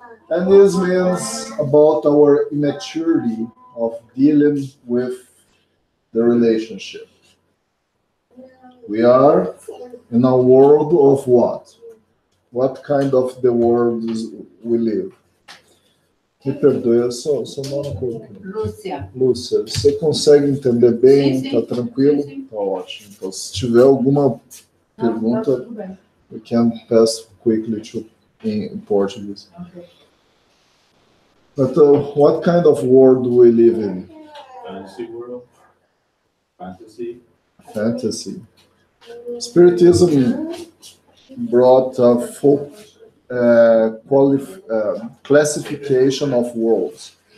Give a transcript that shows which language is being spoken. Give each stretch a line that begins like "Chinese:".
English: And this means about our immaturity of dealing with the relationship. We are in a world of what? What kind of the world we live?
Portuguese: Me perdoe, eu só não coisa. Lúcia. Lúcia, você consegue entender bem? Sim, sim. Tá tranquilo? Sim, sim. Tá ótimo. Então, se tiver alguma pergunta, tudo bem.
English: we can pass quickly to in Portuguese. Okay. But what kind of world do we live in? Fantasy world. Fantasy. Fantasy. Spiritism brought a full classification of worlds.